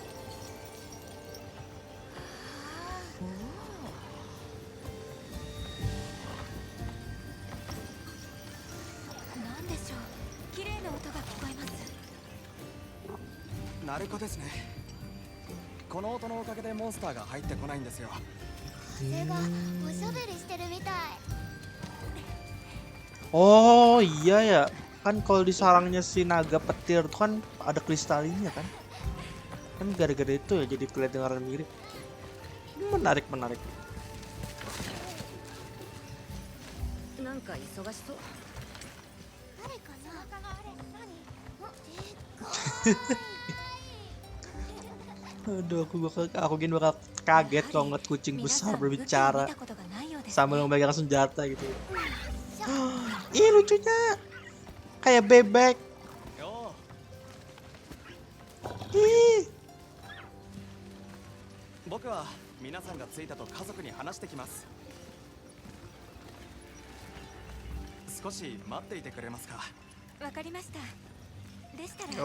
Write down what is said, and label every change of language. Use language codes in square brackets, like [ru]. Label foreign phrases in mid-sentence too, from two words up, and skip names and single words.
[ja] なんでしょう。綺麗な音が聞こえます。ナルコですね。この音のおかげでモンスターが入ってこないんですよ。風がおしゃべりしてるみたい。 [id] Oh iya ya, kan kalau di sarangnya si naga petir tuh kan ada kristalinnya kan. Kan gara-gara itu ya jadi kedengaran mirip. Menarik. [ja] なんか忙しそう。誰かな。 [id] Aduh, aku gini bakal kaget kalau ngeliat kucing besar berbicara sambil memegang senjata gitu. Ih lucunya, kayak bebek. Ih. [ja] 僕は皆さんが着いたと家族に話してきます。少し待っていてくれますか。わかりました。でしたら、